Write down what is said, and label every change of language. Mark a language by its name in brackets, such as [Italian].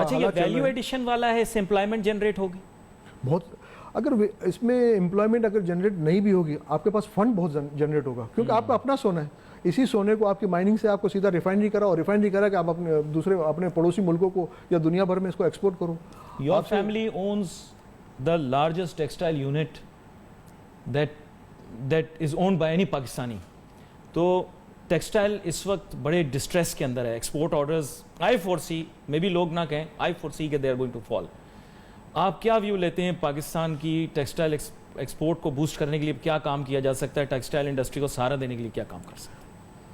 [Urdu] اچھا یہ value addition والا ہے، اس سے امپلائمنٹ جنریٹ ہوگی بہت. اگر اس میں امپلائمنٹ اگر جنریٹ نہیں بھی ہوگی، آپ کے پاس فنڈ بہت جنریٹ ہوگا کیونکہ آپ کا اپنا سونا ہے. اسی سونے کو آپ کی مائننگ سے آپ کو سیدھا ریفائنری کرا، اور ریفائنری کرا کہ آپ اپنے پڑوسی ملکوں کو یا دنیا بھر میں اس کو ایکسپورٹ کرو. [English] Your family owns the largest textile unit that is owned by any Pakistani. [Urdu] تو ٹیکسٹائل اس وقت بڑے ڈسٹریس کے اندر ہے. [English] export orders I foresee, [Urdu] میں بھی لوگ نہ کہیں، [English] I foresee کہ they are going to fall. [Urdu] آپ کیا ویو لیتے ہیں پاکستان کی ٹیکسٹائل ایکسپورٹ کو بوسٹ کرنے کے لیے کیا کام کیا جا سکتا ہے؟ ٹیکسٹائل انڈسٹری کو سہارا دینے کے لیے کیا کام کر سکتے ہیں؟